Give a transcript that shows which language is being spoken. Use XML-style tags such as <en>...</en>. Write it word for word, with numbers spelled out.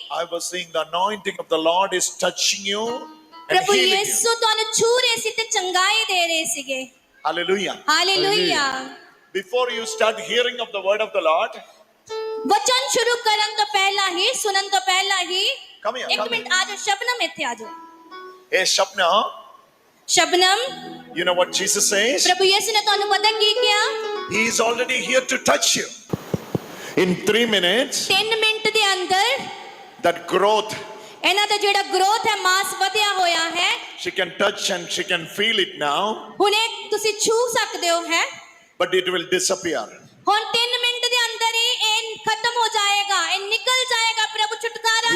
<en>I was seeing the anointing of the Lord is touching you and</en> <pa>ਪ੍ਰਭੂ</pa> <en>healing you.</en> <pa>ਯਿਸੂ ਤੁਹਾਨੂੰ ਛੂ ਰਹੇ ਸੀ ਤੇ ਚੰਗਾਈ ਦੇ ਰਹੇ ਸੀਗੇ.</pa> <en>Hallelujah,</en> <pa>hallelujah.</pa> <en>Before you start hearing of the word of the Lord,</en> <pa>ਵਚਨ ਸ਼ੁਰੂ ਕਰਨ ਤੋਂ ਪਹਿਲਾਂ ਹੀ, ਸੁਣਨ ਤੋਂ ਪਹਿਲਾਂ ਹੀ,</pa> <en>Come here,</en> <pa>ਇੱਕ</pa> <en>come</en> <pa>ਮਿੰਟ ਆਜੋ ਸ਼ਬਨਮ, ਇੱਥੇ ਆਜੋ</pa> <en>Hey Shabna,</en> <pa>Shabnam.</pa> <en>you know what Jesus says?</en> <hi>प्रभु यीशु ने</hi> <pa>ਤੁਹਾਨੂੰ ਪਤਾ ਕੀ ਕਿਹਾ?</pa> <en>He is already here to touch you. In three minutes,</en> <pa>ਤਿੰਨ ਮਿੰਟ ਦੇ ਅੰਦਰ</pa> <en>that growth,</en> <pa>ਇਹਨਾਂ ਦਾ ਜਿਹੜਾ growth ਹੈ, ਮਾਸ ਵਧਿਆ ਹੋਇਆ ਹੈ,</pa> <en>she can touch and she can feel it now.</en> <pa>ਹੁਣੇ ਤੁਸੀਂ ਛੂ ਸਕਦੇ ਹੋ ਹੈ.</pa> <en>but it will disappear.</en> <pa>ਹੁਣ ਤਿੰਨ ਮਿੰਟ ਦੇ ਅੰਦਰ ਹੀ ਇਹ ਖਤਮ ਹੋ ਜਾਏਗਾ, ਇਹ ਨਿਕਲ ਜਾਏਗਾ ਪ੍ਰਭੂ ਛੁਟਕਾਰਾ</pa>